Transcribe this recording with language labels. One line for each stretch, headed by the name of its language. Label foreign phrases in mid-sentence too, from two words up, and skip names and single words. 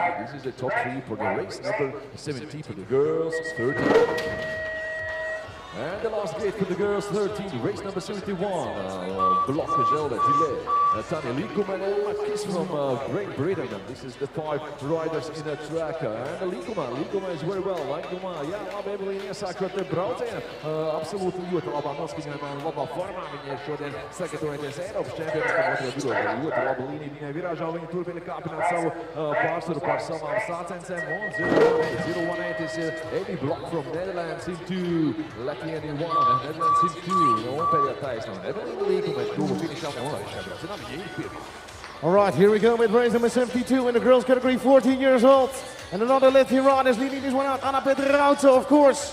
English: This is the top 3 for the race number 17 for the girls 13. And the last gate for the girls 13, race number 71, Block Zelda Gillet, Tanya Linkuma and Makis from Great Britain. And this is the 5 riders in the track. And Linkuma is very well.
Latvian: Linkuma, labi evolīnijas sākot braucienu. Absolūti ļoti labā noskaņojumā un labā formā. Viņa šodien sagatavojoties Eiropas čempionātam otro vidū. Ļoti laba līnija viņai virāžā. Viņa turpina kāpināt savu pārsvaru par savām sācencēm.
English: Un 0-1-8 is Eddie Block from Netherlands into Latvia. In 1, Netherlands in 2. All right, here we go with race number 72 in the girls category, 14 years old. And another Latvian rider is leading this one out, Anna Petrauce, of course.